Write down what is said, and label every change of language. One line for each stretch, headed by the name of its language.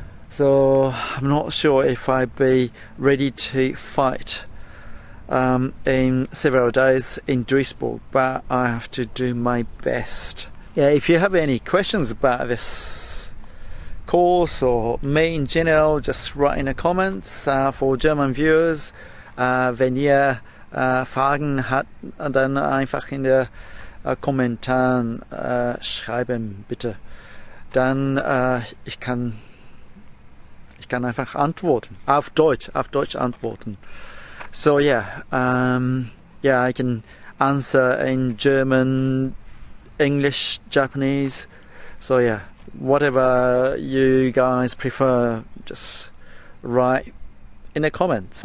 English: So I'm not sure if I'd be ready to fight in several days in Duisburg, but I have to do my best. Yeah, if you have any questions about this course or me in general, just write in the comments. For German viewers,
German: wenn ihr Fragen habt, dann einfach in der Kommentaren schreiben, bitte. Dann ich kann einfach antworten. Auf Deutsch antworten.
English: So yeah, I can answer in German, English, Japanese. So yeah, whatever you guys prefer, just write in the comments.